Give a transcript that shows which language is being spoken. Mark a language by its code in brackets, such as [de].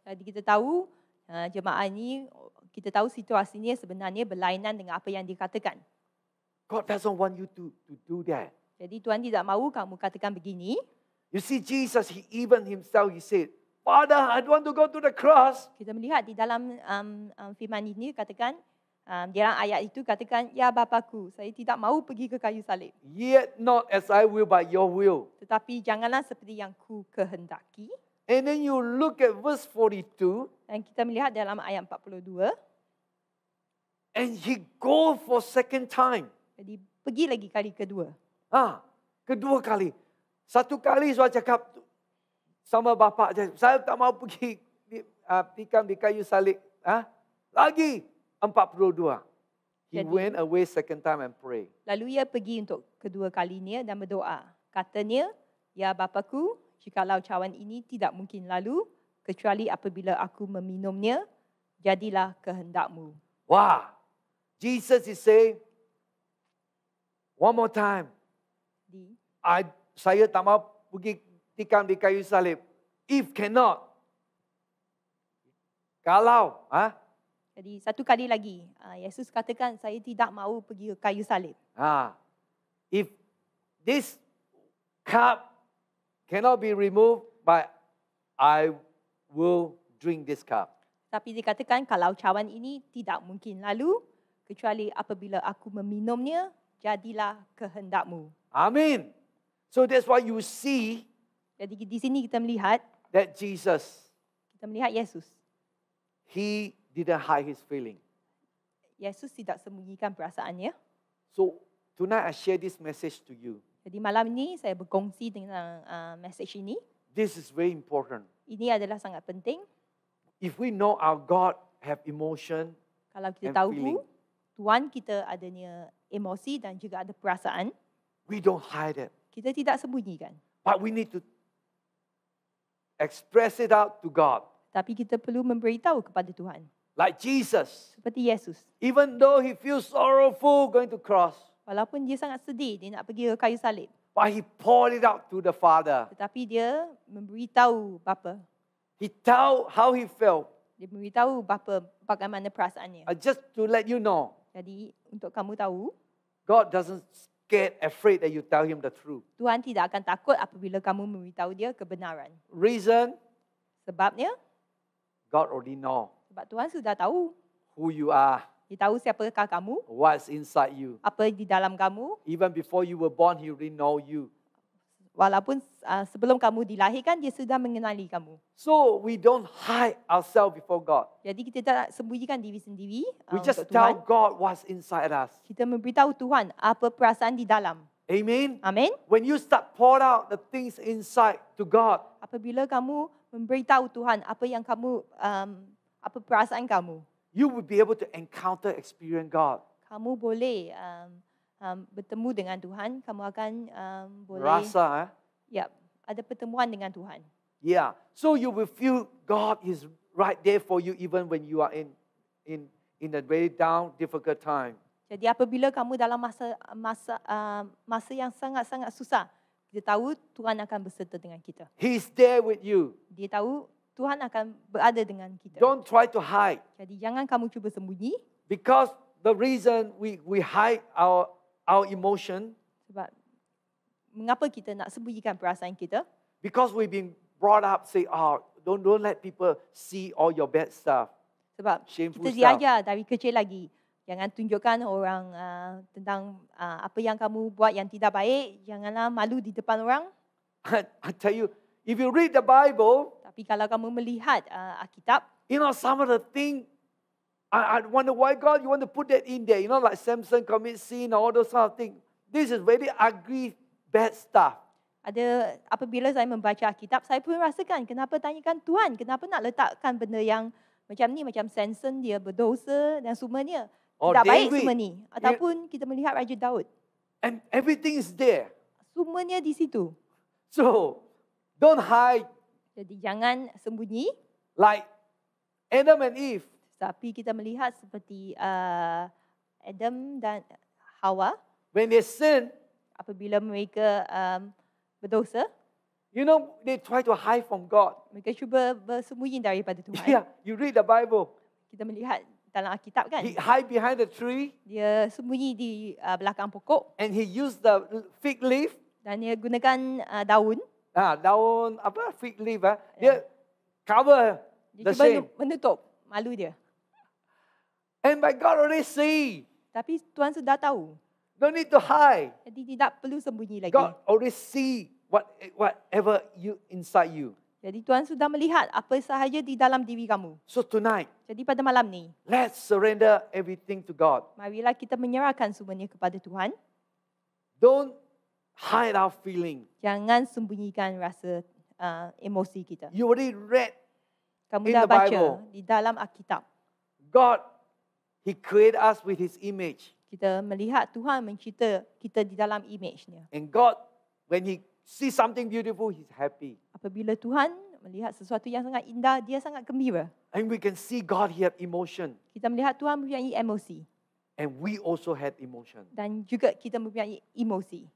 [ms] Jadi kita tahu jemaah ini, kita tahu situasinya sebenarnya berlainan dengan apa yang dikatakan. [en] God doesn't want you to do that. [ms] Jadi Tuhan tidak mahu kamu katakan begini. [en] You see Jesus, he even himself, he said, Father, I don't want to go to the cross. [ms] Kita melihat di dalam firman ini katakan, di dalam ayat itu katakan, Ya Bapakku, saya tidak mahu pergi ke kayu salib. [en] Yet not as I will, but your will. [ms] Tetapi janganlah seperti yang ku kehendaki. [en] And then you look at verse 42. [ms] Dan kita melihat dalam ayat 42. [en] And he go for second time. [ms] Jadi pergi lagi kali kedua. Kedua kali. Satu kali saya cakap sama bapa, saya tak mau pergi tikam di kayu salib. Lagi 42. [en] He went away second time and pray. [ms] Lalu ia pergi untuk kedua kalinya dan berdoa. Katanya, Ya Bapakku, jikalau cawan ini tidak mungkin lalu, kecuali apabila aku meminumnya, jadilah kehendakmu. [en] Wah, Jesus is saying, one more time, [ms] saya tak mau pergi tikam di kayu salib. [en] If cannot, [ms] kalau, Jadi satu kali lagi, Yesus katakan, saya tidak mahu pergi ke kayu salib. [en] If this cup cannot be removed, but I will drink this cup. [ms] Tapi dikatakan, kalau cawan ini tidak mungkin lalu, kecuali apabila aku meminumnya, jadilah kehendak-Mu. [en] Amen. So that's why you see [ms] Jadi di sini kita melihat [en] Jesus, [ms] Yesus. [en] he didn't hide his feeling. [ms] Yesus tidak sembunyikan perasaannya. [en] So tonight I share this message to you. [ms] Jadi malam ini saya berkongsi tentang message ini. [en] This is very important. [ms] Ini adalah sangat penting. [en] If we know our God have emotion, [ms] Kalau kita [en] and [ms] tahu [en] feeling. [ms] Tuhan kita adanya emosi dan juga ada perasaan, [en] we don't hide it. [ms] kita tidak sembunyikan. [en] But we need to express it out to God. [ms] Tapi kita perlu memberitahu kepada Tuhan. [en] Like Jesus, [ms] Seperti Yesus. [en] even though he feels sorrowful going to cross, [ms] Walaupun dia sangat sedih, dia nak pergi ke kayu salib. [en] but he poured it out to the Father. [ms] Tetapi dia memberitahu Bapa. [en] He tell how he felt. [ms] Dia memberitahu Bapa bagaimana perasaannya. [en] Just to let you know, [ms] Jadi untuk kamu tahu, [en] God doesn't get afraid that you tell him the truth. [ms] Tuhan tidak akan takut apabila kamu memberitahu dia kebenaran. [en] Reason, [ms] Sebabnya, [en] God already know [ms] sebab Tuhan sudah tahu. [en] who you are, [ms] Dia tahu siapakah kamu, [en] what's inside you. [ms] apa di dalam kamu. [en] Even before you were born, he already know you. [ms] Walaupun sebelum kamu dilahirkan, dia sudah mengenali kamu. [en] So we don't hide ourselves before God. [ms] Jadi kita tak sembunyikan diri sendiri [en] We just [ms] untuk [en] tell [ms] Tuhan. [en] God what's inside us. [ms] Kita memberitahu Tuhan apa perasaan di dalam. [en] Amen. [ms] Amin. [en] When you start pour out the things inside to God, [ms] Apabila kamu memberitahu Tuhan apa yang kamu, apa perasaan kamu, you will be able to encounter, experience God. kamu boleh bertemu dengan Tuhan. Kamu akan boleh, Rasa, ada pertemuan dengan Tuhan. [en] yeah. So you will feel God is right there for you even when you are in a very down, difficult time. [ms] Jadi apabila kamu dalam masa yang sangat-sangat susah, kita tahu Tuhan akan berserta dengan kita. [en] He's there with you. [ms] Dia tahu Tuhan akan berada dengan kita. [en] Don't try to hide, [ms] Jadi jangan kamu cuba sembunyi, [en] because the reason we hide our emotion, [ms] sebab mengapa kita nak sembunyikan perasaan kita? [en] because we've been brought up say, oh, don't let people see all your bad stuff. [ms] Sebab [en] Shameful [ms] kita [en] stuff. [ms] diajar dari kecil lagi, jangan tunjukkan orang tentang apa yang kamu buat yang tidak baik. Janganlah malu di depan orang. [en] I tell you, if you read the Bible, [ms] Tapi kalau kamu melihat Alkitab, [en] you know, some of the things, I wonder why God, you want to put that in there. You know, like Samson commit sin, all those kind of things. This is very ugly, bad stuff. [ms] apabila saya membaca Alkitab, saya pun rasakan kenapa tanyakan Tuhan, kenapa nak letakkan benda yang macam ni, macam Samson dia berdosa dan semuanya. [en] Or [ms] Tidak baik [en] David. [ms] semua ni. Ataupun kita melihat Raja Daud. [en] And everything is there. [ms] Semuanya di situ. [en] So, don't hide [ms] Jadi jangan sembunyi. [en] like Adam and Eve. [ms] Tapi kita melihat seperti Adam dan Hawa, [en] When they sin, [ms] apabila mereka berdosa, [en] you know, they try to hide from God. [ms] mereka cuba bersembunyi daripada Tuhan. [en] Yeah, you read the Bible. [ms] Kita melihat dalam Alkitab kan, [en] He hide behind the tree [ms] dia sembunyi di belakang pokok [en] and he used the fig leaf. [ms] dan dia gunakan daun. Daun apa fig leaf, dia cover Dia [en] the [ms] cuba [en] shame. [ms] menutup malu dia. [en] And by God already see. [ms] Tapi Tuhan sudah tahu. [en] Don't need to hide. [ms] Jadi tidak perlu sembunyi lagi. [en] God already see whatever you inside you. [ms] Jadi Tuhan sudah melihat apa sahaja di dalam diri kamu. [en] So tonight, [ms] Jadi pada malam ni, [en] let's surrender everything to God. [ms] marilah kita menyerahkan semuanya kepada Tuhan. [en] Don't hide our feeling. [ms] Jangan sembunyikan rasa emosi kita. [en] You already read [ms] Kamu [en] in [ms] dah [en] the [ms] baca [en] Bible. [ms] di dalam Alkitab. [en] God, He created us with His image. [ms] Kita melihat Tuhan mencipta kita di dalam image-Nya. [en] And God, when He sees something beautiful, He's happy. [ms] Apabila Tuhan melihat sesuatu yang sangat indah, dia sangat gembira. [en] And we can see God, He have emotion. [ms] Kita melihat Tuhan mempunyai emosi. [en] And we also had emotion. [ms] Dan juga kita mempunyai emosi.